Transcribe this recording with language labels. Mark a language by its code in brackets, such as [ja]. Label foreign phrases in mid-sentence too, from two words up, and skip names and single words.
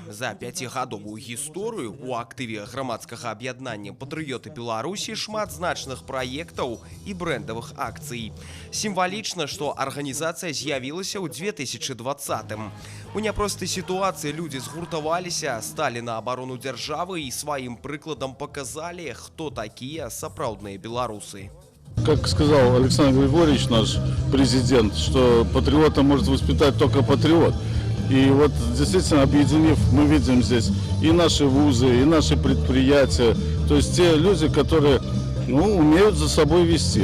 [be] За 5гадовую гісторыю у актыве грамадскага аб'яднання «Патрыёты Беларусі» шмат значных праектаў і брэндавых акцый. Сімвалічна, што арганізацыя з'явілася ў 2020-м. У няпростай сітуацыі людзі згуртаваліся, сталі на абарону дзяржавы і сваім прыкладам паказалі, хто такія сапраўдныя беларусы. [ru] Как сказал Александр Григорьевич, наш президент, что патриота может воспитать только патриот. И вот действительно, объединив, мы видим здесь и наши вузы, и наши предприятия, то есть те люди, которые умеют за собой вести.